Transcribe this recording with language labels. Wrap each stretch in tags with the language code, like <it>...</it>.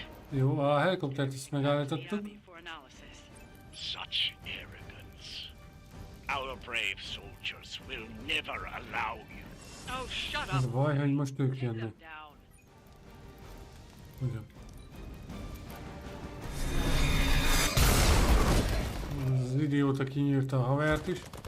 <hu>Jó, a helikoptert is megállítottuk.</hu> <en>Such arrogance. Our brave soldiers will never allow you. Oh, shut up.</en> <hu>Az a baj, hogy most ők jönnek. Ugyan. Az idióta kinyírta a havert is.</hu>